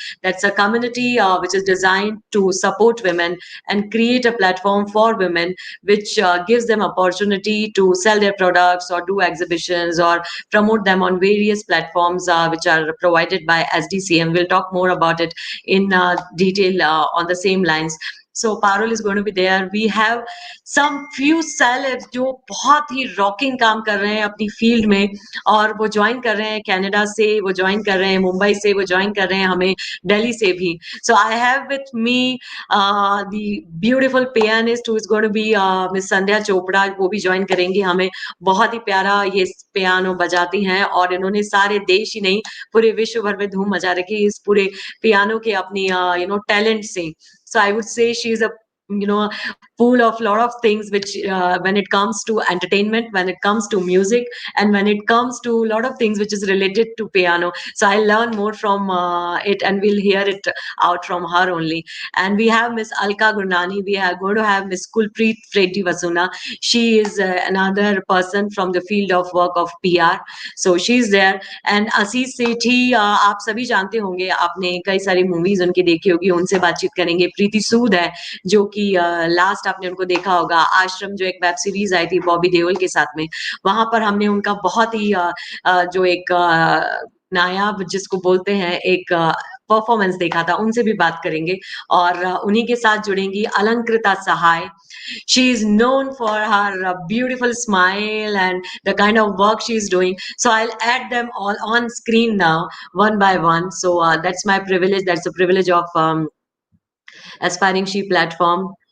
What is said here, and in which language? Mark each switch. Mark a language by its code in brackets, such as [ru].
[en] That's a community which is designed to support women and create a platform for women, which gives them opportunity to sell their products or do exhibitions or promote them on various platforms which are provided by SDCM. We'll talk more about it in detail on the same lines. So Parul is going to be there. We have some few celebs [hi] जो बहुत ही rocking काम कर रहे हैं अपनी field में, और वो ज्वाइन कर रहे हैं कनाडा से, वो ज्वाइन कर रहे हैं मुंबई से, वो ज्वाइन कर रहे हैं हमें दिल्ली से भी. [en] So I have with me the beautiful pianist who is going to be miss Sandhya Chopra. [hi] वो भी ज्वाइन करेंगी हमें. बहुत ही प्यारा ये पियानो बजाती हैं और इन्होंने सारे देश ही नहीं पूरे विश्व भर में धूम मचा रखी इस पूरे पियानो के अपनी टैलेंट से. [en] So I would say she is a pool of lot of things which when it comes to entertainment, when it comes to music, and when it comes to a lot of things which is related to piano. So I'll learn more from it and we'll hear it out from her only. And we have Miss Alka Gurnani. We are going to have Miss Kulpreet Freddy Vasuna. She is another person from the field of work of PR. So she's there. [hi] And आशीष सेठी आप सभी जानते होंगे, आपने कई सारी movies उनकी देखी होगी, उनसे बातचीत करेंगे. प्रीति सूद है जो कि लास्ट आपने उनको देखा होगा आश्रम, जो एक वेब सीरीज आई थी बॉबी देओल के साथ में, वहां पर हमने उनका बहुत ही जो एक नायाब जिसको बोलते हैं एक परफॉर्मेंस देखा था. उनसे भी बात करेंगे. और उन्हीं के साथ जुड़ेंगी अलंकृता सहाय. [en] She is known for her beautiful smile and the kind of work she is doing. So I'll add them all on screen now, one by one. So that's my privilege. That's the privilege of AspiringShe platform.